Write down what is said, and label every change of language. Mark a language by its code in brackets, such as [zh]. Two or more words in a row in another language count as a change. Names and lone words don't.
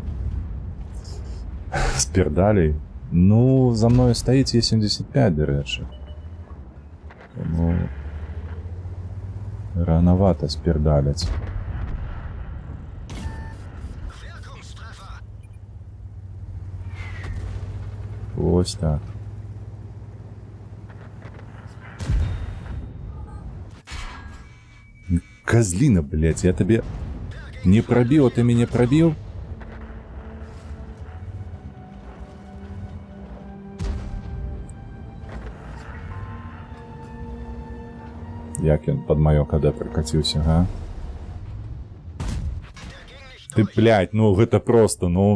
[ru] Спирдалей. Ну, за мною стоит Е-75, [uk] до речі. Тому рановато спирдалить. Ось так. [ru] Козлина, блядь, я тебе не пробил, а ты меня пробил? [be] Як ён под маё КД прокатился, га? Ты, блядь, ну гэта просто, ну...